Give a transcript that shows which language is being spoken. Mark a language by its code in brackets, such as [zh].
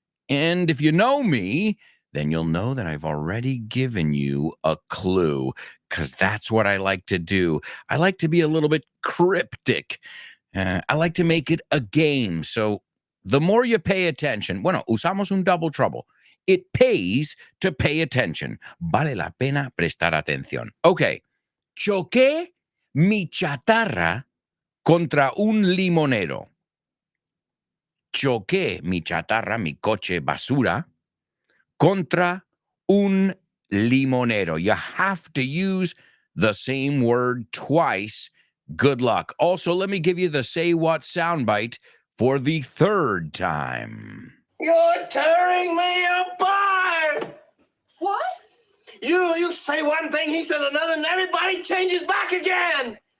[en] And if you know me, then you'll know that I've already given you a clue, because that's what I like to do. I like to be a little bit cryptic. I like to make it a game. So the more you pay attention, [es] bueno, usamos un [en] double trouble. It pays to pay attention. [es] Vale la pena prestar atención. Okay. Choqué mi chatarra contra un limonero. Choqué mi chatarra, mi coche basura, contra un limonero. [en] You have to use the same word twice. Good luck. Also, let me give you the Say What soundbite for the 3rd time. You're tearing me apart. What? You say one thing, he says another, and everybody changes back again.